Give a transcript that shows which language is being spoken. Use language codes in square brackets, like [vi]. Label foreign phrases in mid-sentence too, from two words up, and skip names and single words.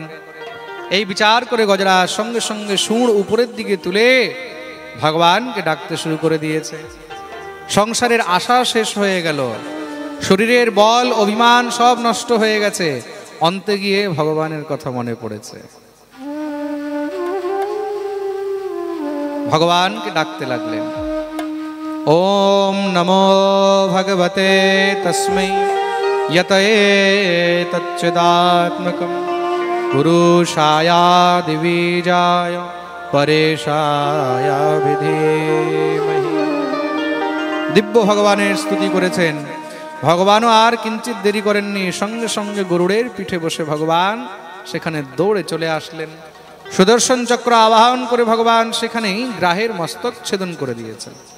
[bn] এই বিচার করে গজরাজ সঙ্গে সঙ্গে শুঁড় উপরের দিকে তুলে ভগবানকে ডাকতে শুরু করে দিয়েছে। সংসারের আশা শেষ হয়ে গেল, শরীরের বল অভিমান সব নষ্ট হয়ে গেছে। অন্তে গিয়ে ভগবানের কথা মনে পড়েছে, ভগবানকে ডাকতে লাগলেন। [sa] ওম নমো ভগবতে তস্मै यतएतच्चिदात्मकं पुरुषाय दिवीजाय परेशाय विधीमहि। [bn] দিব্য ভগবানের স্তুতি করেছেন। ভগবানও আর কিঞ্চিত দেরি করেননি, সঙ্গে সঙ্গে গরুড়ের পিঠে বসে ভগবান সেখানে দৌড়ে চলে আসলেন। সুদর্শন চক্র আবাহন করে ভগবান সেখানেই গ্রাহের মস্তক ছেদন করে দিয়েছেন।